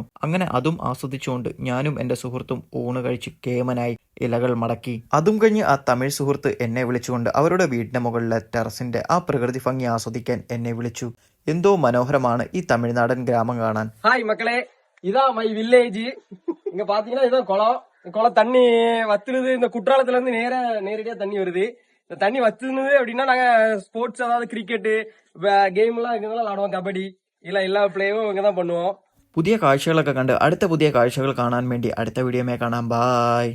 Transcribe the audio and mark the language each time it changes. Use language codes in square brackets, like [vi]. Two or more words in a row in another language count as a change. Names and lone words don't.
[ml] അങ്ങനെ അതും ആസ്വദിച്ചുകൊണ്ട് ഞാനും എൻ്റെ സുഹൃത്തും ഊണ് കഴിച്ച് കേമനായി ഇലകൾ മടക്കി. അതും കഴിഞ്ഞ് ആ തമിഴ് സുഹൃത്ത് എന്നെ വിളിച്ചുകൊണ്ട് അവരുടെ വീടിന്റെ മുകളിലെ ടെറസിന്റെ ആ പ്രകൃതി ഭംഗി ആസ്വദിക്കാൻ എന്നെ വിളിച്ചു. എന്തോ മനോഹരമാണ് ഈ തമിഴ്നാടൻ ഗ്രാമം കാണാൻ. ഹായ് മക്കളെ, ഇതാ [en] my village. [ta] இங்க பாத்தீங்கன்னா இதான் குளம் தண்ணி வத்துறது. இந்த குற்றாலத்துல இருந்து நேரடியா தண்ணி வருது. இந்த தண்ணி வத்துனது அப்படின்னா நாங்க ஸ்போர்ட்ஸ், அதாவது [en] cricket game [ta] எல்லாம் இங்கதான் விளாடுவோம். கபடி இல்ல எல்லா பிளேயும் இங்கதான் பண்ணுவோம். [ml] പുതിയ കാഴ്ചകളൊക്കെ കണ്ട് അടുത്ത പുതിയ കാഴ്ചകൾ കാണാൻ വേണ്ടി അടുത്ത വീഡിയോമേ കാണാം. ബായ്.